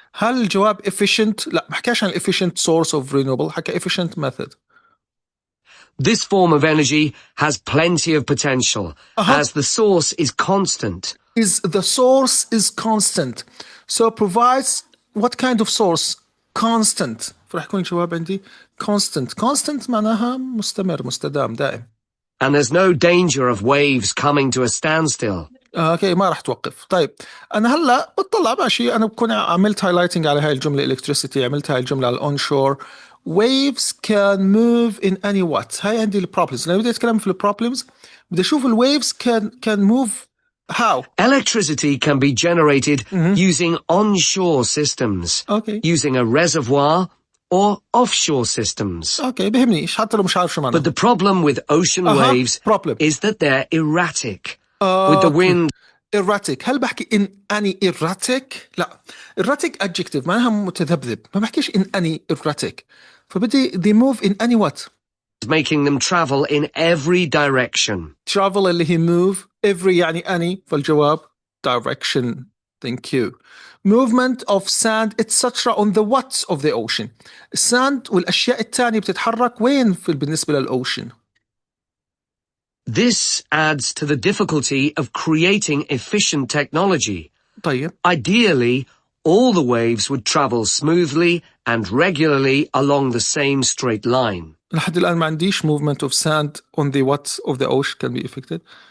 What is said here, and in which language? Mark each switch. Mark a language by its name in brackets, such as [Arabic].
[Arabic] هل الجواب efficient؟ لا، ما حكاش عن [English] efficient source of renewable، [Arabic] حكى [English] efficient method. This form of energy has plenty of potential, as the source is constant. The source is constant. So provides what kind of source? Constant. [Arabic] فراح يكون الجواب عندي constant. constant معناها مستمر، مستدام، دائم. [English] And there's no danger of waves coming to a standstill. [Arabic] اوكي، ما راح توقف. طيب انا هلا بطلع ماشي، انا بكون عملت هايلايتنج على هاي الجمله electricity، عملت هاي الجمله على onshore. [English] waves can move in any what. [Arabic] هاي عندي البروبلمز. لما بدي اتكلم في البروبلمز بدي اشوف ال [English] waves can move how. Electricity can be generated using onshore systems, using a reservoir or offshore systems. [Arabic] بهمنيش حتى لو مش عارف شو معنى. [English] But the problem with ocean waves is that they're erratic. With the wind. erratic. [Arabic] هل بحكي [English] in any erratic؟ [Arabic] لا، erratic adjective معناها متذبذب، ما بحكيش in any erratic. فبدي [English] they move in any what؟ Making them travel in every direction. travel [Arabic] اللي هي [English] move، every [Arabic] يعني [English] any، [Arabic] فالجواب [English] direction. Thank you. movement of sand etc. on the what of the ocean. [Arabic] الساند والأشياء الثانية بتتحرك وين بالنسبة للأوشن؟ [English] This adds to the difficulty of creating efficient technology. [Arabic] طيب. [English] Ideally, all the waves would travel smoothly and regularly along the same straight line. [Arabic] لحد الآن ما عنديش [English] movement of sand on the what of the ocean can be affected.